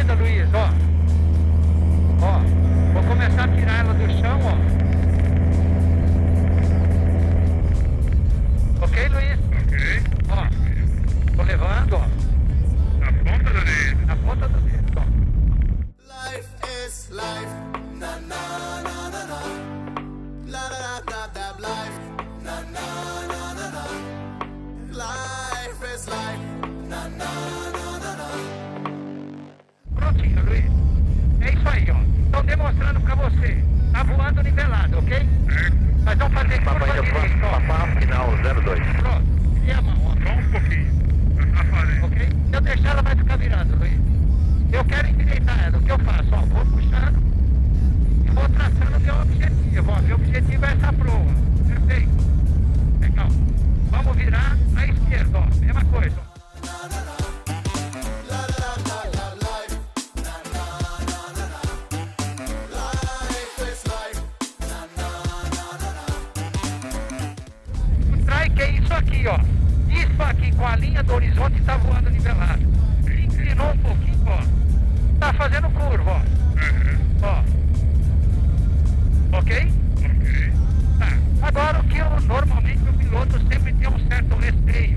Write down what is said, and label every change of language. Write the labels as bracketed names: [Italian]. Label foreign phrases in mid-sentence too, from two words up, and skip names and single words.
[Portuguese] Começa a corrida, Luiz, ó. Ó. Vou começar a tirar ela do chão, ó. Ok, Luiz? Ok. Ó, tô levando, ó. Na ponta do dedo. Na ponta do dedo, ó. [English] Life is life, na na na na na. La da da da da life, na na na na na. Life is life, na na na na na. [Portuguese] Prontinho, Luiz. É isso aí, ó. Estão demonstrando pra você. Tá voando nivelado, ok? Mas vamos fazer curva Papai direita, ó. Japão, Papá, final 02. Pronto. E a mão, ó. Só um pouquinho. Tá fazendo. Ok? Se eu deixar, ela vai ficar virando, Luiz. Eu quero endireitar ela. O que eu faço? Ó, vou puxando e vou traçando meu objetivo. Ó, meu objetivo é essa proa. Perfeito. Legal. Vamos virar à esquerda, ó. Mesma coisa, ó. La da da da da life, na na na na na. [English] Life is life, na na na na na. [Portuguese] O trike é isso aqui, ó. Isso aqui com a linha do horizonte tá voando nivelado. Inclinou um pouquinho, ó. Tá fazendo curva, ó. Ó. Ok? Ok. Tá. Agora o que eu, normalmente o piloto sempre tem um certo receio.